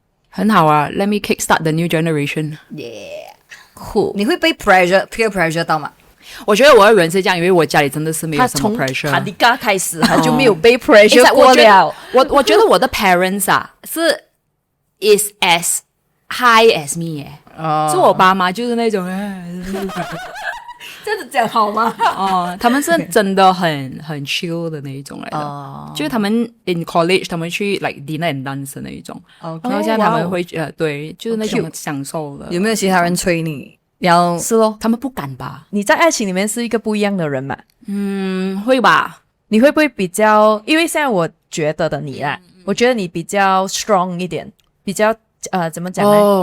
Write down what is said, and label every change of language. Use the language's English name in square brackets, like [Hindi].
[Chinese] 很好啊 ， [English] Let me kickstart the new generation。 cool。 [Chinese] 你会被 peer pressure 到吗？我觉得我的人是这样，因为我家里真的是没有什么 pressure。他从卡迪嘎开始，他就没有被 pressure 过了。我觉得我的 parents 啊 [English] is as high as me [Chinese] 耶。是我爸妈就是那种这样子讲好吗？他们是真的很 chill 的那一种来的。就是他们 [English] in college [Chinese] 他们去 [English] like dinner and dance [Chinese] 的那一种。然后现在他们会对，就是那种享受的。有没有其他人催你？是咯，他们不敢吧？你在爱情里面是一个不一样的人嘛？会吧？你会不会比较？因为现在我觉得的你啦，我觉得你比较 strong 一点，比较怎么讲呢？